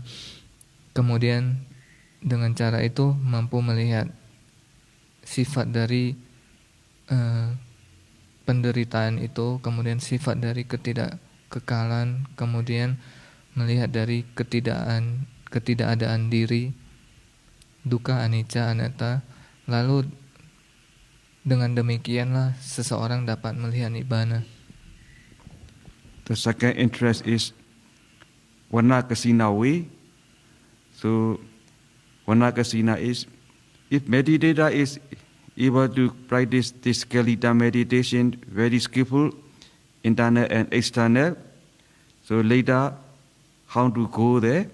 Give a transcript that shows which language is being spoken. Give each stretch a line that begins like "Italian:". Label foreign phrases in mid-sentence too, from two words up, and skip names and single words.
Indonesian: Kemudian dengan cara itu mampu melihat sifat dari penderitaan itu, kemudian sifat dari ketidakkekalan, kemudian melihat dari ketidakadaan diri,
Pali: dukkha, anicca, anatta.
Indonesian: Lalu dengan demikianlah seseorang dapat melihat nibbana.
English: The second interest is Vanakasina way. So Vanakasina is, if meditator is able to practice this Kalita meditation very skillful, internal and external, so later how to go there?